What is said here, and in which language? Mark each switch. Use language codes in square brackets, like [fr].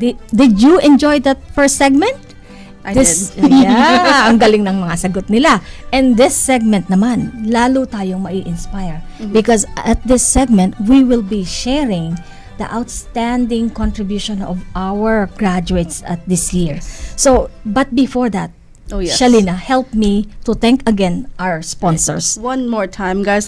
[en] Did you enjoy that first segment? I did. [tl] Yeah, ang galing ng mga sagot nila. [en] And this segment [tl] naman, lalo tayong mai-inspire. [en] Because at this segment, we will be sharing the outstanding contribution of our graduates at this year. So, but before that, Shalina, help me to thank again our sponsors. One more time, guys.